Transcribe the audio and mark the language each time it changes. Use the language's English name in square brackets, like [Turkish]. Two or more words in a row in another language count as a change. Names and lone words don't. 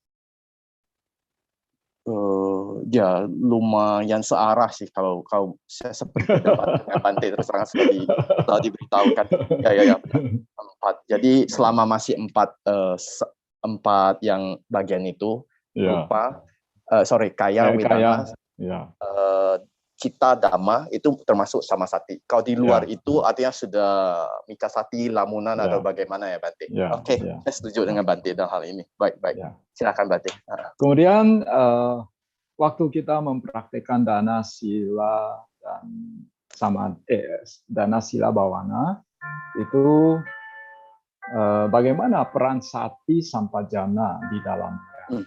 [Indonesian] Ya lumayan searah sih kalau saya seperti pendapat dengan Bante terus terang seperti telah diberitahukan. Ya. 4. Jadi selama masih 4 yang bagian itu [Pali] rupa, kaya, wedana, citta, dhamma [Indonesian] itu termasuk samasati. Kalau di luar itu artinya sudah [Pali] micca sati, [Indonesian] lamunan atau bagaimana ya Bante? Oke, saya setuju dengan Bante dalam hal ini. Baik. Silakan Bante. Kemudian waktu kita mempraktekkan [Pali] dana sila [Indonesian] dan [Pali] dana sila bawana [Indonesian] itu bagaimana peran [Pali] sati sampajana [Indonesian] di dalamnya.